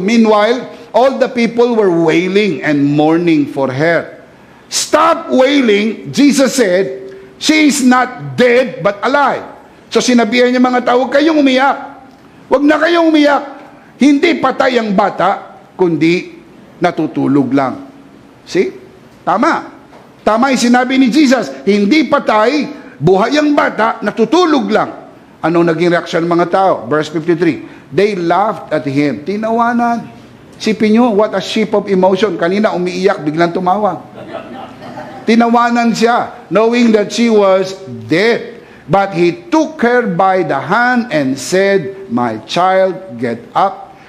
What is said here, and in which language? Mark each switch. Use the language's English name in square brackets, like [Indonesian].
[English] Meanwhile, all the people were wailing and mourning for her. Stop wailing, Jesus said, she is not dead but alive. [Filipino] So sinabihan niya mga tao, huwag kayong umiyak. Huwag na kayong umiyak. Hindi patay ang bata, kundi natutulog lang. See? Tama. Tama yung sinabi ni Jesus, hindi patay, buhay ang bata, natutulog lang. Anong naging reaksyon ng mga tao? [English] Verse 53, they laughed at him. [Filipino] Tinawanan. Sipin nyo, [English] what a sheep of emotion. [Filipino] Kanina umiiyak, biglang tumawa. Tinawanan siya, [English] knowing that she was dead. But he took her by the hand and said, my child, get up.